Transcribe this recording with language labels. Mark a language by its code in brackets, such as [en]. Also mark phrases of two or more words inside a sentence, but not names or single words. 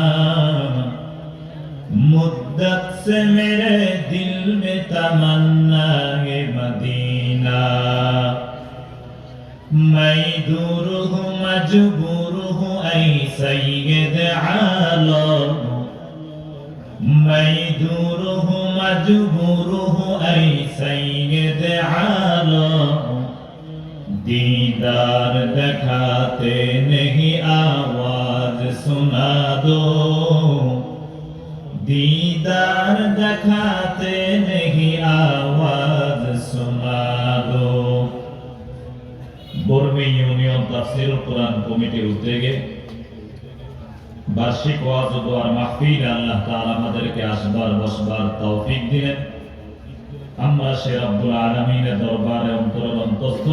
[ur] مدت سے میرے دل میں تمنا مدینہ میں دور ہوں مجبور ہوں اے سید عالم میں دور ہوں مجبور ہوں اے سید عالم دیدار دکھاتے نہیں آواز سنا دو دیدار دکھاتے نہیں آواز سنا دو [bn] বর্মি ইউনিয়ন তাফসীরুল কোরআন কমিটির উদ্যোগে বার্ষিক ওয়াজ ও দোয়ার মাহফিলে আল্লাহ তাআলা আমাদেরকে আসবার বসবার তৌফিক দিলেন আমরা সে রব্বুল আলামিনের দরবারে অন্তরের অন্তঃস্থল